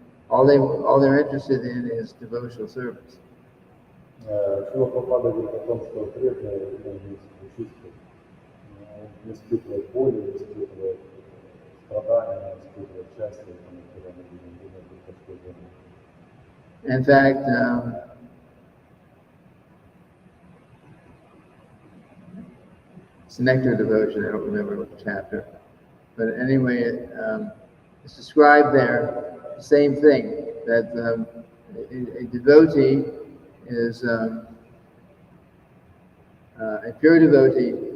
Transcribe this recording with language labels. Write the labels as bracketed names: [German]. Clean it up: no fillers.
[English] All they're interested in is devotional service. [Russian] Шрила Прабхупада говорит о том, что преданный не чувствует, не испытывает боли, не испытывает страдания, не испытывает счастья, когда мы видим только что. [English] In fact, it's Nectar Devotion, I don't remember what chapter, but anyway, it's described there, the same thing, that a devotee is a pure devotee.